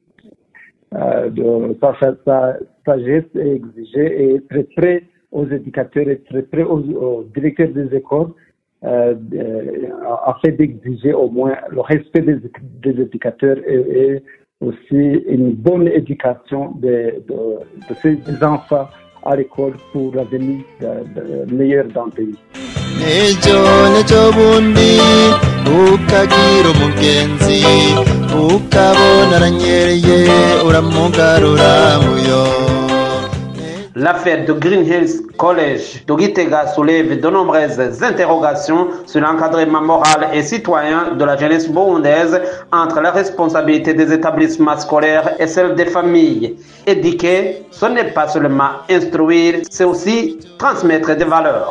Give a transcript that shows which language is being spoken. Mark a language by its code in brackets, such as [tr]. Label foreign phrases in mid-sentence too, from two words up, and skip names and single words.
[fr] sa sagesse et exiger et être prêt aux éducateurs, être prêt aux directeurs des écoles afin d'exiger au moins le respect des éducateurs et aussi une bonne éducation de ces enfants à l'école pour l'avenir meilleur dans le pays. [rn] Nejo bundi ukagira umugenzi ukabona aranyereye uramugarura muyo. [fr] L'affaire de Green Hills College de Gitega soulève de nombreuses interrogations sur l'encadrement moral et citoyen de la jeunesse burundaise entre la responsabilité des établissements scolaires et celle des familles. Éduquer, ce n'est pas seulement instruire, c'est aussi transmettre des valeurs.